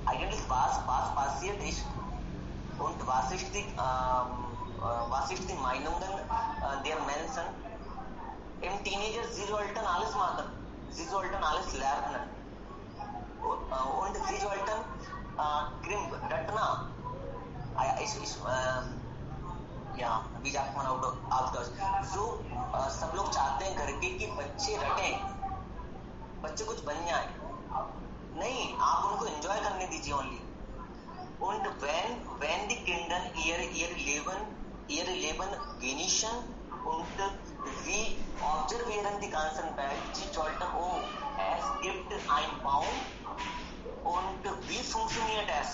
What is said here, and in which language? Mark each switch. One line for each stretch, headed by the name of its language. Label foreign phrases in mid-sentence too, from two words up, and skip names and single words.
German: Eigentlich was passiert ist, Und was ist die Meinungen der Menschen? Im Teenager, sie sollten alles machen. Sie sollten alles lernen. Und sie sollten रटना wie sagt man auf Deutsch?
Hindi: So सब लोग चाहते हैं घर के कि बच्चे रटें, बच्चे कुछ बन जाए। नहीं, आप उनको एंजॉय करने दीजिए ओनली।
German: Und wenn die Kinder ihr Leben genießen und sie observieren die ganzen Welt, sie sollten, es gibt einen Baum und wie funktioniert es?